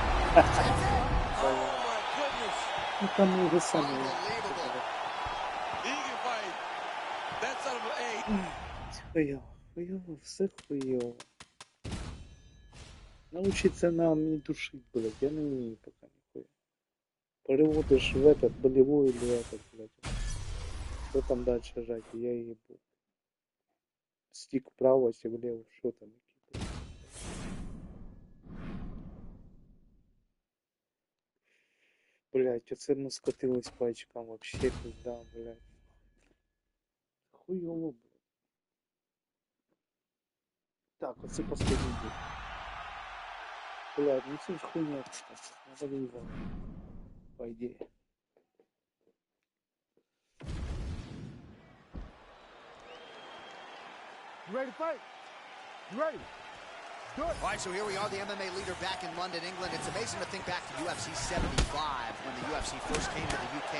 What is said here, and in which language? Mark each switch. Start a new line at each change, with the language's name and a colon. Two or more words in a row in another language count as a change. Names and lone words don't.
English: my goodness.
Russian: Ну там уже сами.
English: Unbelievable. He can fight. That son of a...
Russian: Хуйово, хуйово, все хуйово. Научиться нам не душить, блядь, я не умею пока нихуя. Переводишь в этот, болевой или этот, блядь. Что там дальше жать, я ебу. Стик вправо, стик влево, что там? Блядь, оце мы скотились по очкам, вообще пизда, блядь. Хуёво, блядь. Так, оце последний бой.
Ukrainian: Блядь, ну це ж хуйня,
Russian: надо выиграть, по идее.
English: You ready to fight? You ready? Do it. All right, so here we are, the MMA leader back in London, England. It's amazing to think back to UFC 75 when the UFC first came to the UK.